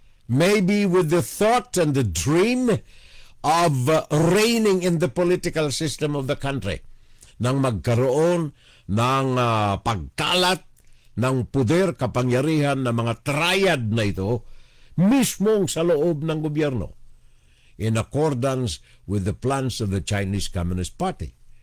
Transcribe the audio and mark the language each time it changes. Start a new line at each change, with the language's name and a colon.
English: Maybe with the thought and the dream of reigning in the political system of the country.
Filipino: Nang magkaroon ng pagkalat ng puder, kapangyarihan ng mga triad na ito, mismong sa loob ng gobyerno.
English: In accordance with the plans of the Chinese Communist Party.